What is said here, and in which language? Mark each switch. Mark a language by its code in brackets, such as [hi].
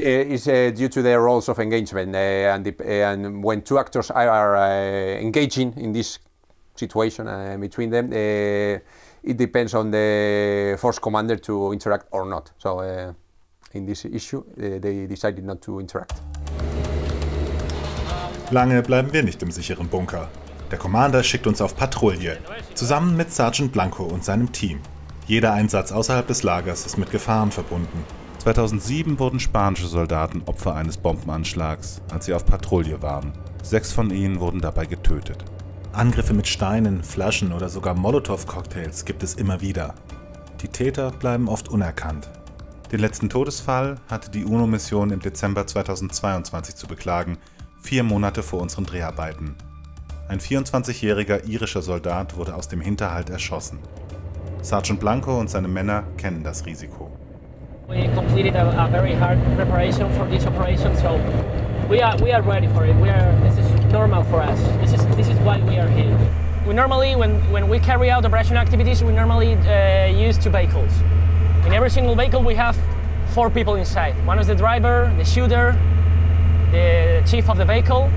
[en] Yeah, it's due to the roles of engagement and when two actors are engaging in this situation between them, it depends on the force commander to interact or not. So in this issue, they decided not to interact. [de] Lange bleiben wir nicht im sicheren Bunker. Der Commander schickt uns auf Patrouille, zusammen mit Sergeant Blanco und seinem Team. Jeder Einsatz außerhalb des Lagers ist mit Gefahren verbunden. 2007 wurden spanische Soldaten Opfer eines Bombenanschlags, als sie auf Patrouille waren. 6 von ihnen wurden dabei getötet. Angriffe mit Steinen, Flaschen oder sogar Molotow-Cocktails gibt es immer wieder. Die Täter bleiben oft unerkannt. Den letzten Todesfall hatte die UNO-Mission im Dezember 2022 zu beklagen, 4 Monate vor unseren Dreharbeiten. Ein 24-jähriger irischer Soldat wurde aus dem Hinterhalt erschossen. Sergeant Blanco und seine Männer kennen das Risiko. [en] We completed a very hard preparation for this operation, so we are ready for it. This is normal for us. This is why we are here. We normally, when we carry out operation activities, we normally use 2 vehicles. In every single vehicle, we have 4 people inside. One is the driver, the shooter, the chief of the vehicle.